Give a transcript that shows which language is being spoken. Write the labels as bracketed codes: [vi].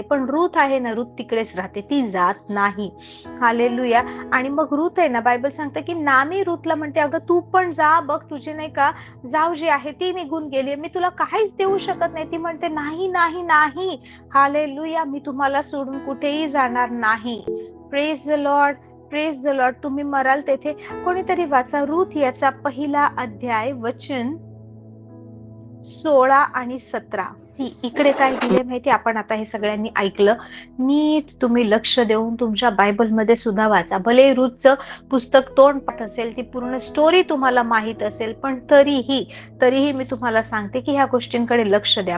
[mr] पण रूथ आहे ना, रूथ तिकडेच राहते, ती जात नाही. हालेलुया. आणि मग रूथ आहे ना, बायबल सांगतं की नामी रूथला म्हणते, अगं तू पण जा बघ, तुझी नाही का जाऊ जी आहे ती निघून गेली, मी तुला काहीच देऊ शकत नाही. ती म्हणते, नाही नाही नाही, हालेलुया, मी तुम्हाला सोडून कुठेही जाणार नाही. [en] Praise the Lord, praise the Lord. [mr] तुम्ही मराल तेथे कोणीतरी वाचा रूथ याचा पहिला अध्याय वचन 16 आणि 17. इकडे काय दिले माहिती, आपण आता हे सगळ्यांनी ऐकलं, नीट तुम्ही लक्ष देऊन तुमच्या बायबलमध्ये सुद्धा वाचा. भले रूथचं पुस्तक तोंडपाठ असेल, ती पूर्ण स्टोरी तुम्हाला माहित असेल, पण तरीही मी तुम्हाला सांगते की ह्या गोष्टींकडे लक्ष द्या.